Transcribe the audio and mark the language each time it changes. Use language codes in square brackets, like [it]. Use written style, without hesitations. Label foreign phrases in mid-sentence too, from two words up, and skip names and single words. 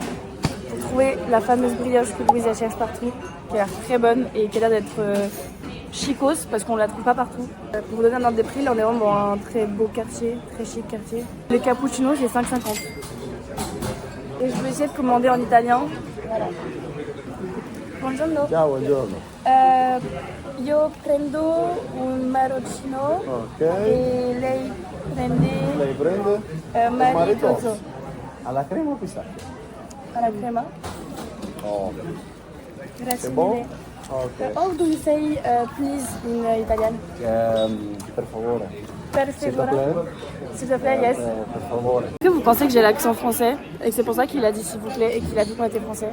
[fr] Pour trouver la fameuse brioche que Louise cherche partout, qui a l'air très bonne et qui a l'air d'être chicose parce qu'on la trouve pas partout. Pour vous donner un ordre des prix, là on est vraiment dans un très beau quartier, très chic quartier. Le cappuccino c'est 5,50 €. Et je vais essayer de commander en italien. Voilà. [it] Buongiorno. Ciao, buongiorno. Io prendo un marroncino Ok. e lei prende Lei prende maritozzo alla crema o pistacchio? alla crema. Oh, Grazie [fr] c'est bon? [it] mille. Ok. [en] How do you say please in Italian? [it] Per favore. Per [fr] S'il te [it] favore. [fr] plaît. S'il te plaît, yes. [it] Per favore. [fr] Est-ce que vous pensez que j'ai l'accent français et que c'est pour ça qu'il a dit s'il vous plaît et qu'il a dit qu'on était français?